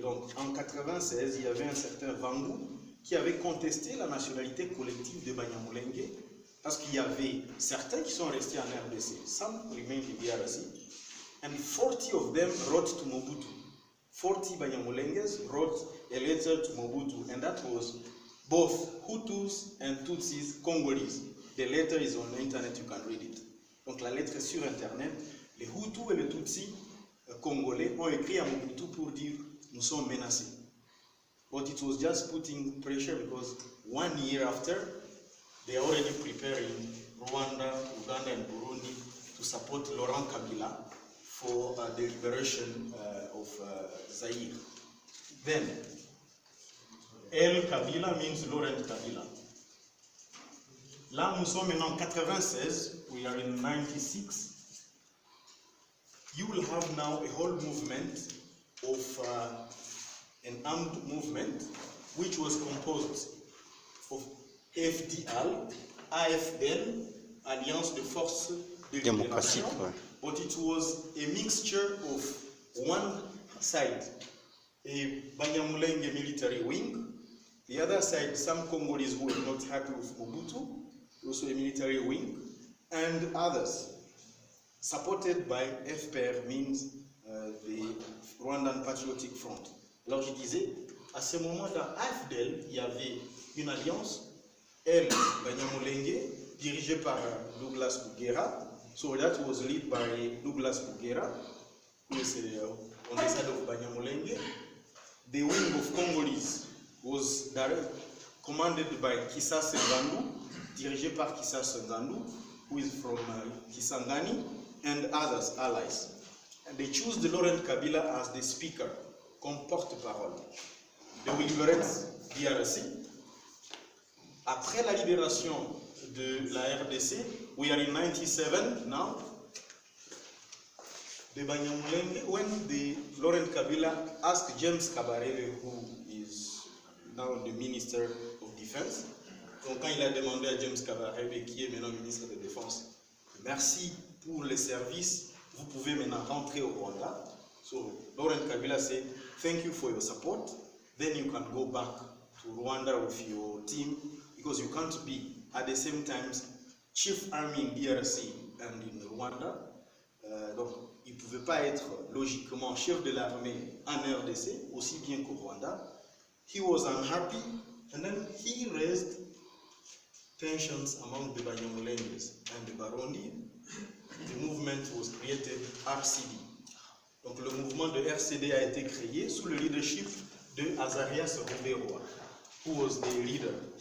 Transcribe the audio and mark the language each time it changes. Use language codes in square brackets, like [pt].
[fr] Donc en 96, il y avait un certain Vangu qui avait contesté la nationalité collective de Banyamulenge, parce qu'il y avait certains qui sont restés en RDC, [en] some remained in the DRC, and 40 of them wrote to Mobutu. 40 Banyamulenges wrote a letter to Mobutu, and that was both Hutus and Tutsis Congolese. The letter is on the internet, you can read it. [fr] Donc la lettre est sur internet. Les Hutus et les Tutsis congolais ont écrit à Mobutu pour dire nous sommes menacés. [en] But it was just putting pressure because 1 year after, they are already preparing Rwanda, Uganda, and Burundi to support Laurent Kabila for the liberation of Zaire. Then, El Kabila means Laurent Kabila. [fr] Là, nous sommes maintenant en 96, [en] we are in 96. You will have now a whole movement of an armed movement which was composed of FDL, AFL, Alliance de Forces de Libération, but it was a mixture of one side, a Banyamulenge military wing, the other side, some Congolese who were not happy with Mobutu, also a military wing, and others, supported by FPR, means the Rwandan Patriotic Front. [fr] Alors je disais, à ce moment-là, à AFDEL, il y avait une alliance, elle, Banyamulenge, dirigée par Douglas Bugera. [en] So that was led by Douglas Bugera, who is on the side of Banyamulenge. The wing of Congolese was commanded by Kisase Ngandu, [fr] dirigé par Kisase Ngandu, [en] who is from Kisangani, and others, allies. And they choose the Laurent Kabila as the speaker, [fr] comme porte-parole. [en] They will liberate DRC. [fr] Après la libération de la RDC, [en] we are in 97 now. The Banyamulenge, when the Laurent Kabila asked James Kabarebe, who is now the Minister of Defense, [fr] donc quand il a demandé à James Kabarebe, qui est maintenant ministre de Défense, merci pour les services, vous pouvez maintenant rentrer au Rwanda. [en] So Laurent Kabila said, thank you for your support, then you can go back to Rwanda with your team, because you can't be at the same time chief army in DRC and in Rwanda. [fr] Donc, il ne pouvait pas être logiquement chef de l'armée en RDC, aussi bien qu'au Rwanda. [en] He was unhappy, and then he raised tensions among the Banyamulenges and the Barundi. The movement was created, RCD. [fr] Donc, le mouvement de RCD a été créé sous le leadership de Azarias Ruberwa, [en] who was the leader.